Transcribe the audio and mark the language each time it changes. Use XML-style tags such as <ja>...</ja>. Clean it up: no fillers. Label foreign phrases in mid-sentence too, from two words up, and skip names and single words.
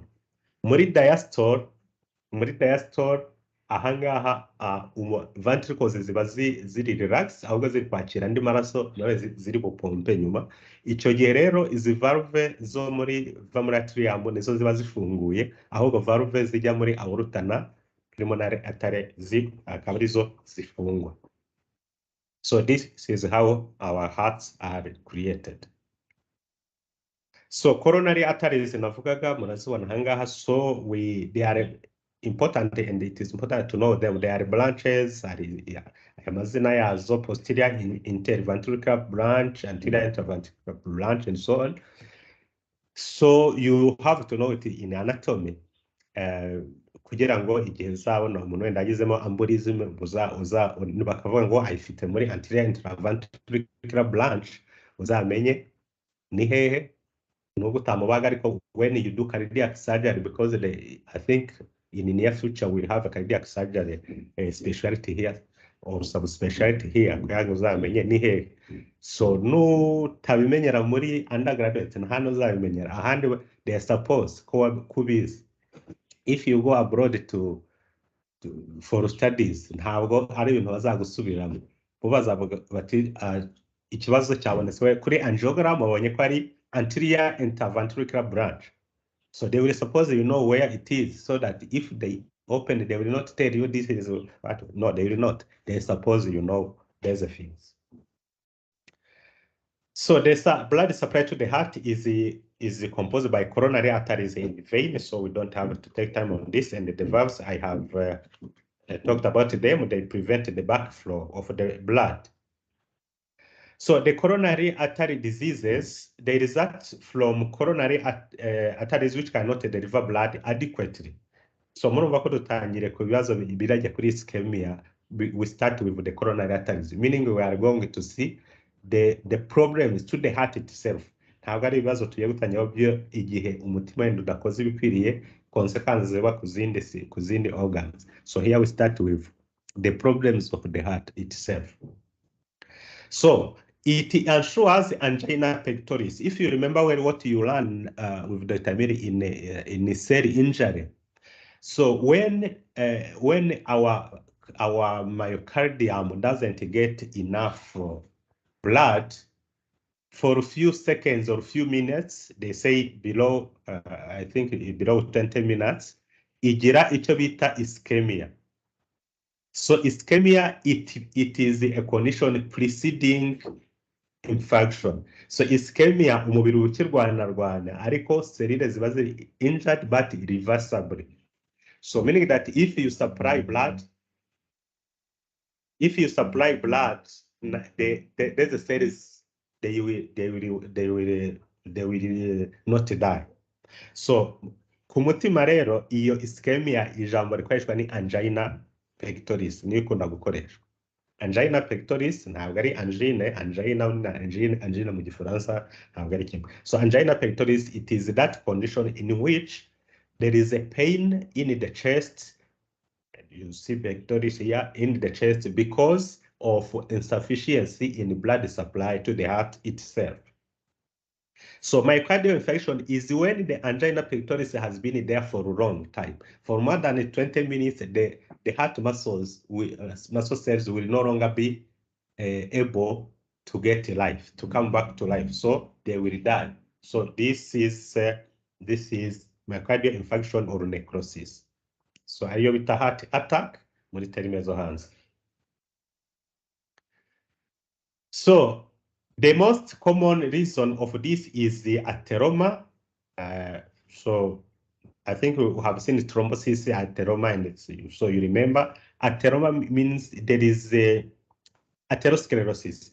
<rw>Muri diastole, ahangaha ventricles ziba ziri relax, ahubwo ziri kwakira andi maraso nawe ziri bupompe nyuma. Icyo gihe rero izi valve zo muri atrium nizo ziba zifunguye, ahubwo valve zijya muri aorta na</rw> <en>pulmonary artery</en> <rw>akaba arizo zifungwa.</rw> <en>So this is how our hearts are created.</en> <rw>So</rw> <en>coronary arteries</en> <rw>navugaga murazibona ahangaha,</rw> <en>so they are important and it is important to know them. They are branches,</en> <rw>amazina yazo,</rw> <en>posterior interventricular branch, anterior interventricular branch, and so on. So you have to know it in anatomy.</en> <rw>Kugira ngo igihe uzabona umuntu wenda agizemo embolism bakavuga ngo ayifite muri</rw> <en>anterior interventricular branch,</en> <rw>uzamenye ni hehe nubwo utamubaga, ariko</rw> <en>when you do cardiac surgery, because I think in the near future we'll have a cardiac surgery specialty here or subspecialty here,</en> <rw>kugira ngo uzamenye ni hehe. So nutabimenyera muri undergraduate hano uzabimenyera ahandi.</rw> <en>They are supposed kubizi. If you go abroad for studies,</en> <rw>ntabwo ari ibintu bazagusubiramo, bo bazavuga bati ikibazo cyabonetse kuri angiogram, babonye ko ari</rw> <en>anterior interventricular branch. So they will suppose you know where it is, so that if they open, they will not tell you this is what. No, they will not. They suppose you know there's a things. So the blood supply to the heart is composed by coronary arteries in the vein. So we don't have to take time on this. And the valves, I have talked about them. They prevent the backflow of the blood. So the coronary artery diseases, they result from coronary arteries which cannot deliver blood adequately. So</en> <rw>murumva ko dutangire ku bibazo birajya kuri</rw> <en>ischemia, we start with the coronary arteries, meaning we are going to see the problems to the heart itself.</en> <rw>Ntabwo ari ibibazo tugiye gutangira byo igihe umutima wenda udakoze ibikwiriye, consequences ziba ku zindi organs.</rw> <en>So here we start with the problems of the heart itself. So it ensures angina pectoris. If you remember well what you learn with the Tamiri in cell injury. So when our myocardium doesn't get enough blood for a few seconds or a few minutes, they say below, I think below 20 minutes,</en> <rw>igira icyo bita ischemia.</rw> <en>So ischemia, it is a condition preceding infarction. So ischemia,</en> <rw>umubiri ukirwana ariko selile ziba ziri</rw> <en>injured but irreversibly. So meaning that if you supply blood, there's a cells, they will not die.</en> <rw>So ku mutima rero iyo ischemia ijambo rikoreshwa ni</rw> <en>angina pectoris,</en> <rw>niyo ikunda gukoreshwa.</rw> <en>Angina pectoris</en> <rw>ntabwo ari angina mu gifaransa ntabwo ari kimwe.</rw> <en>So angina pectoris, it is that condition in which there is a pain in the chest. You see pectoris here in the chest because of insufficiency in blood supply to the heart itself. So myocardial infarction is when the angina pectoris has been there for a long time. For more than 20 minutes, the heart muscle cells will no longer be able to get life, to come back to life. So they will die. So this is myocardial infarction or necrosis.</en> <rw>So ariyo bita</rw> <en>heart attack</en> <rw>muri terime zo hanze.</rw> <en>So the most common reason of this is the atheroma. So I think we have seen thrombosis, atheroma, and so you remember atheroma means there is a atherosclerosis.</en>